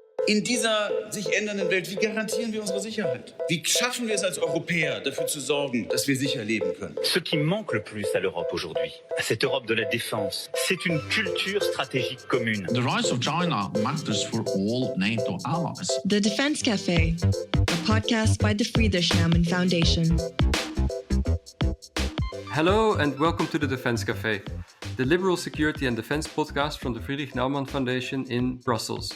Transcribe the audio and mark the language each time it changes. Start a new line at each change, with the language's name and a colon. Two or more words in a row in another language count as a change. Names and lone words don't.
German: In dieser sich ändernden Welt, wie garantieren wir unsere Sicherheit? Wie schaffen wir es als Europäer, dafür zu sorgen, dass wir sicher leben können?
French: Ce qui manque le plus à l'Europe aujourd'hui, à cette Europe de la défense, c'est une culture stratégique commune.
English: The rise of China matters for all NATO allies. The Defense Cafe, a podcast by the Friedrich Naumann Foundation. Hello and welcome to the Defense Cafe, the liberal security and defense podcast from the Friedrich Naumann Foundation in Brussels.